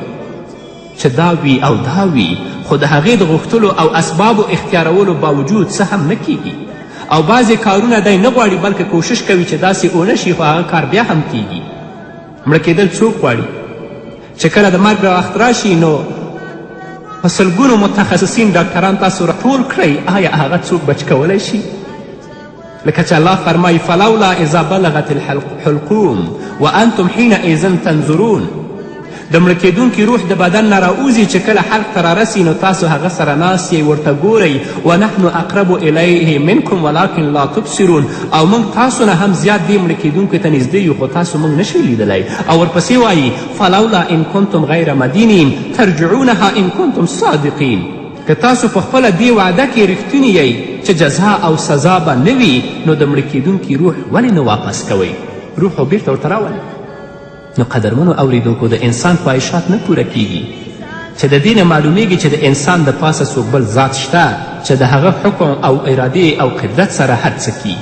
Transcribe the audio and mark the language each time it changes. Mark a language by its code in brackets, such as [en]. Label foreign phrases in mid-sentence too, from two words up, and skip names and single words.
[ps] چې دا وي او دا وي خو د هغې د غوښتلو او اسبابو اختیارولو باوجود څه هم نه کیږي او بعضې کارونه دی نه غواړي بلکې کوشش کوي چې داسې ونه شي خو هغه کار بیا هم کیږي مړه کیدل څوک غواړي چې کله د مرګ وخت راشي نو په سلګونو متخصصین ډاکټران تاسو راټول کړئ آیا هغه څوک بچ کولی شي لکه چې الله فرمایي [ar] فلولا اذا بلغت الحلقوم وانتم حینئذ تنظرون [ps] د مړه کیدونکي روح د بدن نه راوځي چې کله حلق ته رارسي نو تاسو هغه سره ناست یې ورته ګورئ [ar] ونحن اقرب الیه منکم ولکن لا تبصرون [ps] او موږ تاسو نه هم زیات دې مړه کیدونکو ته نږدې یو خو تاسو موږ نشئ لیدلی او ورپسې وایي [ar] فلولا ان کنتم غیر مدینین ترجعونها ان کنتم صادقین [ps] که تاسو په خپله دې وعده کې رښتونی یئ چې جزا او سزا به نه وي نو د مړه کیدونکي روح ولې نه واپس کوئ روح خو بیرته ورته راولئ نو قدرمنو اوریدونکو د انسان خواهشات نه پوره کیږي چې د دې نه معلومیږي چې د انسان د پاسه څوک بل ذات شته چې د هغه حکم او ارادې او قدرت سره هر څه